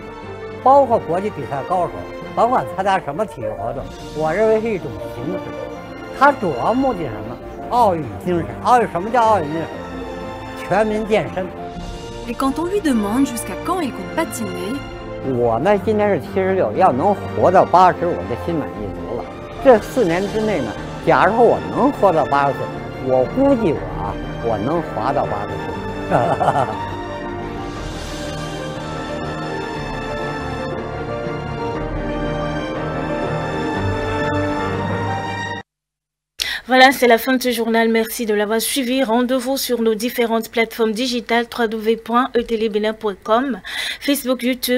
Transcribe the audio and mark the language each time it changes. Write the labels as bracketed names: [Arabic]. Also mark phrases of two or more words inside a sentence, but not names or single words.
[Chinese] 包括国际比赛高手，甭管参加什么体育活动，我认为是一种形式。它主要目的是什么？奥运精神。奥运什么叫奥运精神？全民健身。 [French] Et quand on lui demande jusqu'à quand il compte patiner, [Chinese] 我呢今年是76，要能活到80，我就心满意足了。这4年之内呢，假如我能活到80岁，我估计我能滑到80岁。 [French] Voilà, c'est la fin de ce journal. Merci de l'avoir suivi. Rendez-vous sur nos différentes plateformes digitales www.etelebénin.com, Facebook, YouTube, Etélé tout simplement.